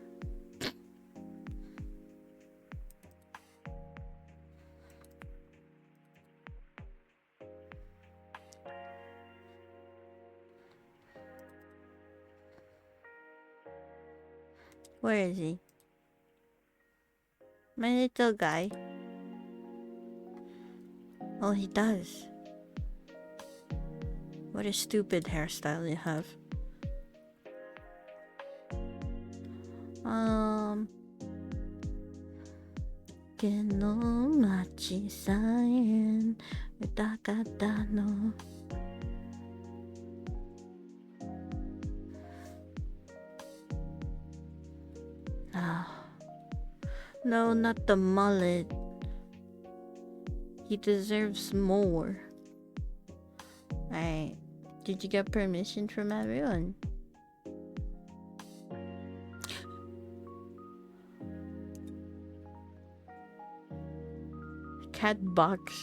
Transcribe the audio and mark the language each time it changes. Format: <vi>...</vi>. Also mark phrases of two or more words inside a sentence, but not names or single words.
<en>Where is he? My little guy. Oh, he does. What a stupid hairstyle you have. Kenomachi saen utakata no. No, not the mullet. He deserves more. Alright. Did you get permission from everyone? Cat box.</en>